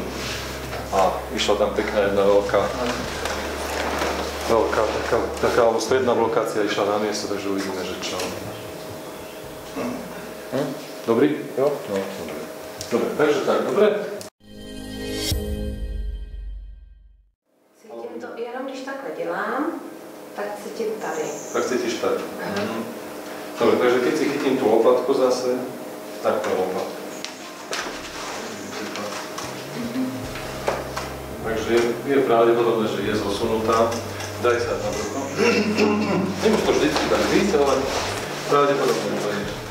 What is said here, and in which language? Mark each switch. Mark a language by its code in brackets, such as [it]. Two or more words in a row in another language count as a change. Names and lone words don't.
[sk] A išla tam pekná jedna veľká, taká stredná blokácia išla na miesto, takže uvidíme, že čo. Dobrý? Jo? No, dobre. Dobre, takže tak, dobre. [cs] Cítím to, jenom když takhle dělám, tak cítím tady. Tak cítiš tady. [sk] Dobre, takže keď si chytím tú lopatku zase, tak to lopatku. Takže je pravdepodobné, že je zosunutá. Daj sa na brucho. [cs] Nemusíš to vždycky tak byť, ale pravdepodobne to je.